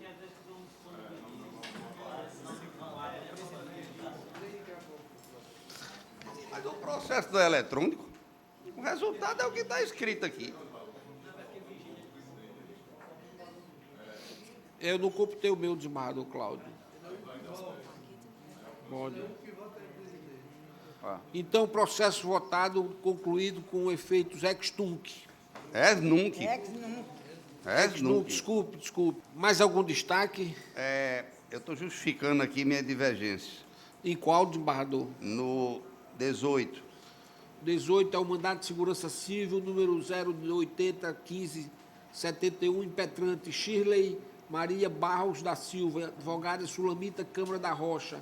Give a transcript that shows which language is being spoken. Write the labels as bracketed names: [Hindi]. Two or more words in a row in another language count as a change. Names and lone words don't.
[Portuguese] Mas o processo do eletrônico, o resultado é o que está escrito aqui. Eu não computei o meu, desembargador Cláudio. Pode. Então, processo votado, concluído com efeitos [Latin] ex nunc. Ex nunc. Ex nunc, [Portuguese] desculpe. Mais algum destaque? Eu estou justificando aqui minha divergência. Em qual, desembargador? No 18. 18 é o mandato de segurança civil, número 0801571, impetrante Shirley Maria Barros da Silva, advogada Sulamita Câmara da Rocha.